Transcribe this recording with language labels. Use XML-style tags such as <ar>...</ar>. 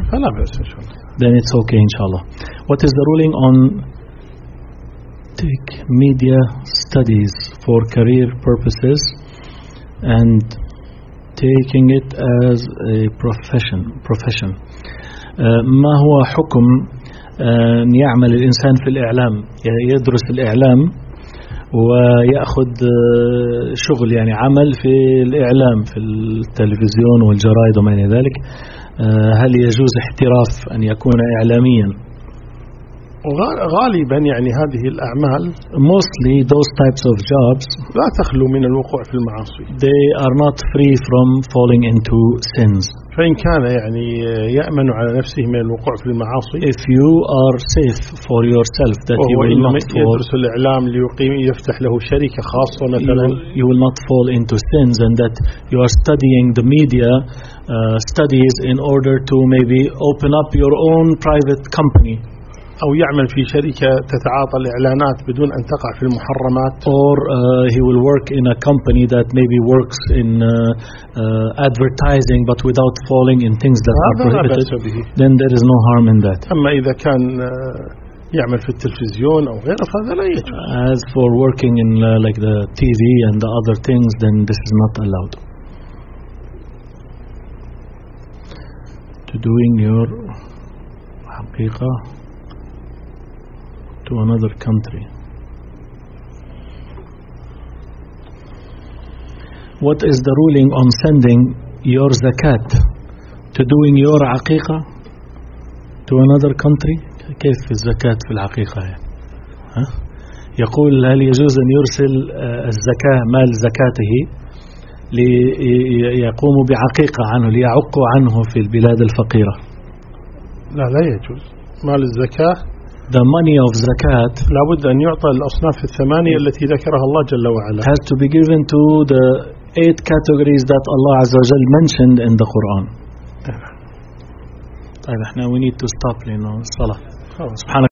<ar>فلا بأس إن شاء الله.</ar> <en>Then it's okay إن شاء الله. What is the ruling on take media studies for career purposes and taking it as a profession.</en> <ar>ما هو حكم أن يعمل الإنسان في الإعلام يدرس الإعلام ويأخذ شغل يعني عمل في الإعلام في التلفزيون والجرائد وما إلى ذلك هل يجوز احتراف أن يكون إعلاميا غالبا يعني هذه الأعمال</ar> <en>mostly those types of jobs</en> <ar>لا تخلو من الوقوع في المعاصي</ar> <en>they are not free from falling into sins</en> <ar>فإن كان يعني يأمن على نفسه من الوقوع في المعاصي</ar> <en>if you are safe for yourself that you will not fall</en> <ar>يدرس الإعلام ليقيم يفتح له شركة خاصة مثلا</ar> <en>you will not fall into sins and that you are studying the media studies in order to maybe open up your own private company</en> <ar>أو يعمل في شركة تتعاطى الإعلانات بدون أن تقع في المحرمات.</ar> <en>Or he will work in a company that maybe works in advertising but without falling in things that are prohibited. Then there is no harm in that.</en> <ar>أما إذا كان يعمل في التلفزيون أو غيره فهذا لا يجوز.</ar> <en>As for working in like the TV and the other things, then this is not allowed. To doing your حقيقة. To another country. What is the ruling on sending your zakat to doing your aqiqa to another country?</en> <ar>كيف الزكاة في العقيقة يعني؟ يقول هل يجوز أن يرسل الزكاة مال زكاته ليقوم بعقيقة عنه ليعق عنه في البلاد الفقيرة؟ لا يجوز مال الزكاة.</ar> <en>The money of zakat.</en> <ar>لا بد أن يعطى الأصناف الثمانية التي ذكرها الله جل وعلا.</ar> <en>Has to be given to the eight categories that Allah</en> <ar>عز وجل</ar> <en>mentioned in the Quran.</en> <ar>طيب إحنا</ar> <en>we need to stop</en> <ar>لنا الصلاة. سبحانك.</ar>